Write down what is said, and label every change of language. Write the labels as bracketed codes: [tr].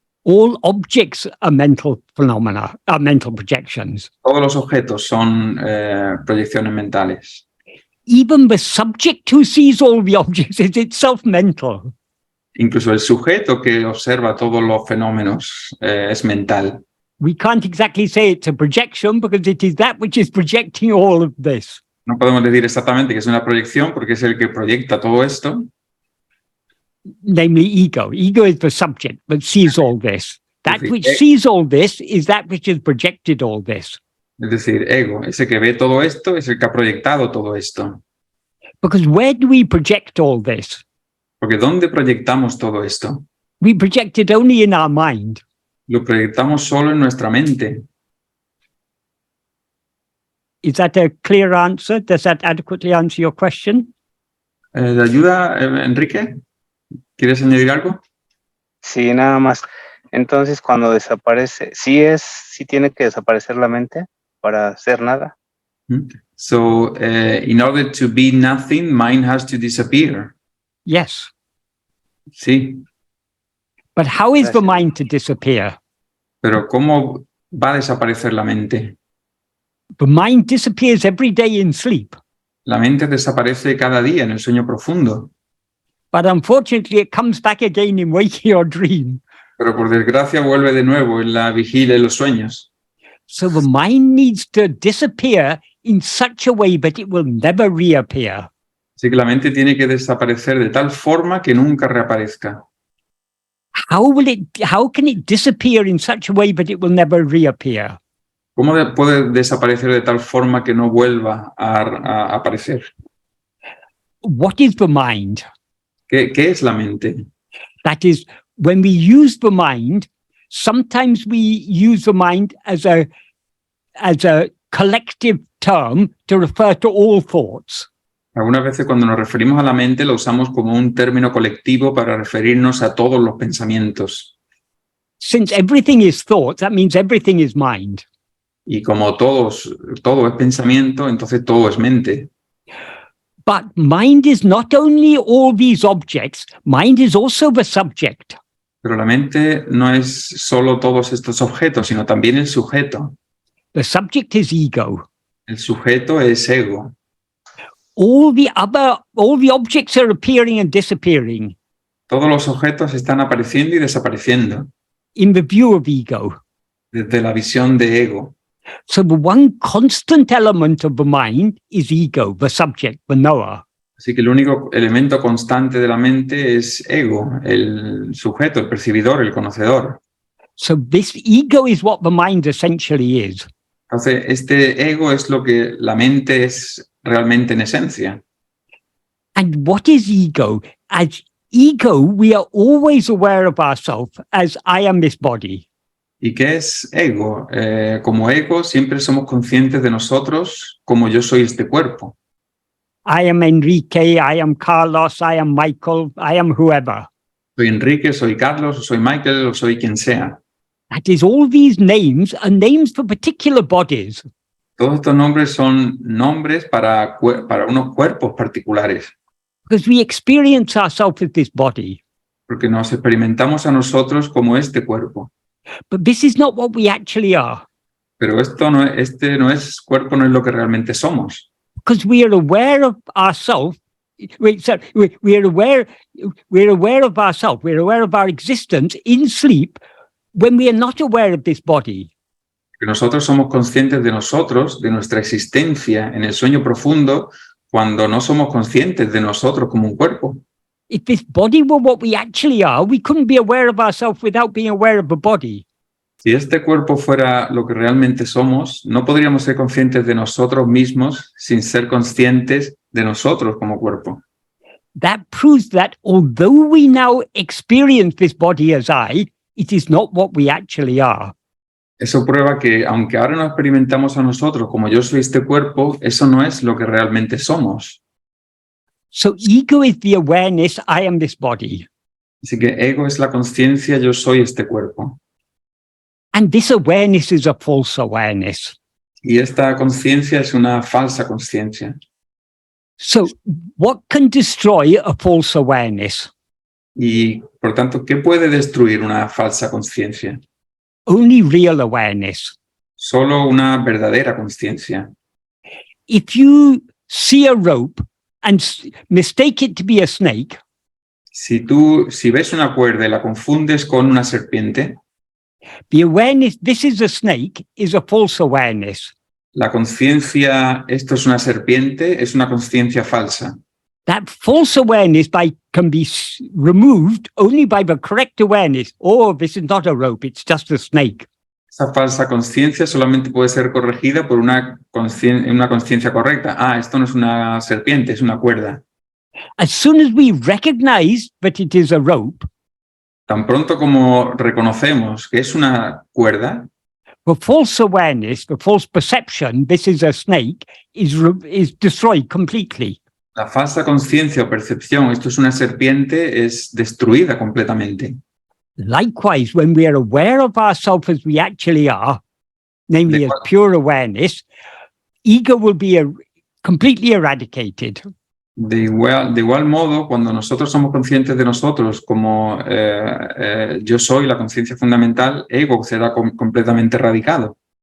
[en] All objects are mental phenomena, are mental projections. [es] Todos los objetos son proyecciones mentales. [en] Even the subject who sees all the objects is itself mental. [es] Incluso el sujeto que observa todos los fenómenos es mental. [en] We can't exactly say it's a projection because it is that which is projecting all of this. [es] No podemos decir exactamente que es una proyección porque es el que proyecta todo esto. [en] Namely ego. Ego is the subject that sees all this. That [es] decir, [en] which sees all this is that which has projected all this. [es] Es decir, ego, ese que ve todo esto es el que ha proyectado todo esto. [en] Because where do we project all this? [es] Porque ¿dónde proyectamos todo esto? [en] We project it only in our mind. [es] Lo proyectamos solo en nuestra mente. [en] Is that a clear answer? Does that adequately answer your question? [es] ¿Te ayuda, Enrique? ¿Quieres añadir algo? Sí, nada más. Entonces, cuando desaparece, sí tiene que desaparecer la mente para hacer nada. [en] So, in order to be nothing, mind has to disappear. Yes. [es] Sí. [en] But how is the [es] Gracias. [en] mind to disappear? [es] Pero ¿cómo va a desaparecer la mente? [en] The mind disappears every day in sleep. [es] La mente desaparece cada día en el sueño profundo. [en] But unfortunately, it comes back again in waking or dream. [es] Pero por desgracia vuelve de nuevo en la vigilia y los sueños. [en] So the mind needs to disappear in such a way that it will never reappear. [es] Así que la mente tiene que desaparecer de tal forma que nunca reaparezca. [en] How can it disappear in such a way that it will never reappear? [es] ¿Cómo puede desaparecer de tal forma que no vuelva a aparecer? [en] What is the mind? [es] ¿Qué es la mente? [en] That is, when we use the mind, sometimes we use the mind as a collective term to refer to all thoughts. [es] Algunas veces cuando nos referimos a la mente lo usamos como un término colectivo para referirnos a todos los pensamientos. [en] Since everything is thought, that means everything is mind. [es] Y como todo es pensamiento, entonces todo es mente. [en] But mind is not only all these objects, mind is also the subject. [es] Pero la mente no es solo todos estos objetos, sino también el sujeto. [en] The subject is ego. [es] El sujeto es ego. [en] All the objects are appearing and disappearing [es] Todos los objetos están apareciendo y desapareciendo [en] in the view of ego. [es] desde la visión de ego. [en] So the one constant element of the mind is ego, the subject, the knower. [es] Así que el único elemento constante de la mente es ego, el sujeto, el percibidor, el conocedor. [en] So this ego is what the mind essentially is. [es] Entonces, este ego es lo que la mente es realmente en esencia. [en] And what is ego? As ego, we are always aware of ourselves as I am this body. [es] ¿Y qué es ego? Como ego siempre somos conscientes de nosotros como yo soy este cuerpo. [en] I am Enrique, I am Carlos, I am Michael, I am whoever. [es] Soy Enrique, soy Carlos, soy Michael, o soy quien sea. [en] That is, all these names are names for particular bodies. [es] Todos estos nombres son nombres para unos cuerpos particulares, [en] Because we experience ourselves as this body. [es] porque nos experimentamos a nosotros como este cuerpo. [en] But this is not what we actually are. [es] Pero cuerpo no es lo que realmente somos. [en] Because we are aware of ourselves. We are aware of ourselves. We're aware of our existence in sleep when we are not aware of this body. [es] Que nosotros somos conscientes de nosotros, de nuestra existencia en el sueño profundo, cuando no somos conscientes de nosotros como un cuerpo. [en] If this body were what we actually are, we couldn't be aware of ourselves without being aware of the body. [es] Si este cuerpo fuera lo que realmente somos, no podríamos ser conscientes de nosotros mismos sin ser conscientes de nosotros como cuerpo. [en] That proves that although we now experience this body as I, it is not what we actually are. [es] Eso prueba que, aunque ahora no experimentamos a nosotros como yo soy este cuerpo, eso no es lo que realmente somos. [en] So ego is the awareness, I am this body. [es] Así que ego es la conciencia, yo soy este cuerpo. [en] And this awareness is a false awareness. [es] Y esta conciencia es una falsa conciencia. [en] So what can destroy a false awareness? [es] Y, por tanto, ¿qué puede destruir una falsa conciencia? [en] Only real awareness. [es] Solo una verdadera conciencia. [en] If you see a rope and mistake it to be a snake, [es] Si ves una cuerda y la confundes con una serpiente, [en] the awareness, this is a snake, is a false awareness. [es] la conciencia, esto es una serpiente, es una conciencia falsa. [en] That false awareness can be removed only by the correct awareness. Oh, this is not a rope, it's just a snake. [es] Esa falsa conciencia solamente puede ser corregida por una conciencia correcta. Ah, esto no es una serpiente, es una cuerda. [en] As soon as we recognize that it is a rope, [es] Tan pronto como reconocemos que es una cuerda, [en] the false awareness, the false perception, this is a snake, is destroyed completely. [es] la falsa conciencia o percepción, esto es una serpiente, es destruida completamente. [en] Likewise, when we are aware of ourselves as we actually are, namely as pure awareness, ego will be completely eradicated. [es] De igual modo, cuando nosotros somos conscientes de nosotros como yo soy la conciencia fundamental, ego será completamente erradicado.